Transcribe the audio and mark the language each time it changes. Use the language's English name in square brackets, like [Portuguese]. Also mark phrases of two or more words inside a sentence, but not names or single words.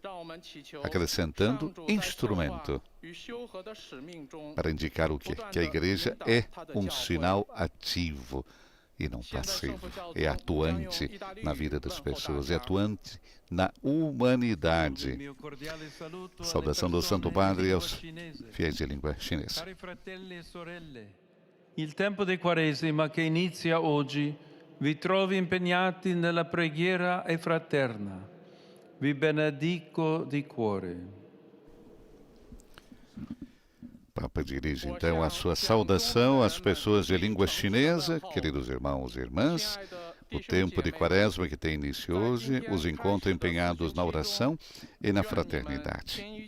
[Portuguese] Acrescentando instrumento, para indicar o quê? Que a Igreja é um sinal ativo e não passivo, é atuante na vida das pessoas, é atuante na humanidade. Saudação do Santo Padre aos fiéis de língua chinesa. [Italian] Cari fratelli e sorelle, il tempo di Quaresima che inizia oggi vi trovi impegnati nella preghiera e fraterna. Vi benedico di cuore. [Portuguese] O Papa dirige então a sua saudação às pessoas de língua chinesa, queridos irmãos e irmãs. O tempo de Quaresma que tem início hoje os encontra empenhados na oração e na fraternidade.